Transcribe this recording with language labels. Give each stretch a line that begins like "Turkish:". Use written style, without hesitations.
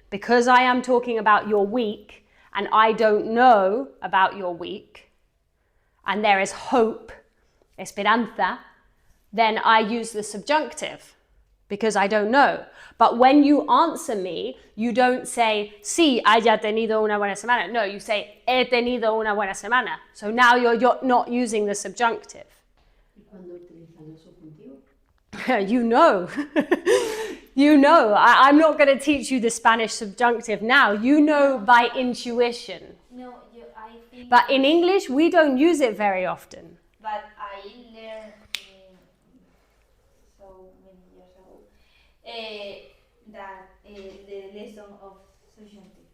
English: Because I am talking about your week and I don't know about your week and there is hope, esperanza, then I use the subjunctive because I don't know. But when you answer me, you don't say,
Spanish: sí, haya tenido una buena semana.
English: No, you say,
Spanish: he tenido una buena semana.
English: So now you're not using the subjunctive.
Spanish: ¿Y cuando utilizan el subjuntivo?
English: You know. You know. I'm not going to teach you the Spanish subjunctive now. You know by intuition. No, I think. But in English, we don't use it very often. But I learned so many years ago that the lesson of subjunctive.